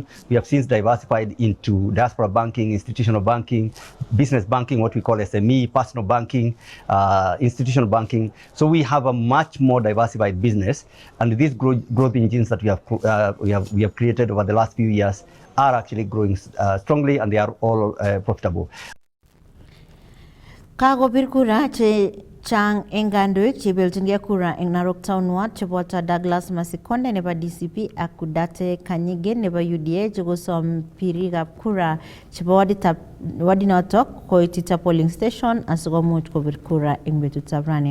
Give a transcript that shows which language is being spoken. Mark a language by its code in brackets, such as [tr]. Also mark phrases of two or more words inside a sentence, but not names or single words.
[en] We have since diversified into diaspora banking, institutional banking, business banking, what we call SME, personal banking, institutional banking. So we have a much more diversified business, and these growth engines that we have created over the last few years are actually growing strongly, and they are all profitable. [kln] Kago birkura che chang eng kandoik chebeljingei kura eng Narok Town Ward cheboto Douglas Masikonde nebo DCP ak Kudate Kanyigen nebo UDA chekosom pirikab kura chebo wadinotok koitita [en] polling station [kln] asikomuch kobir kura eng betutab rani.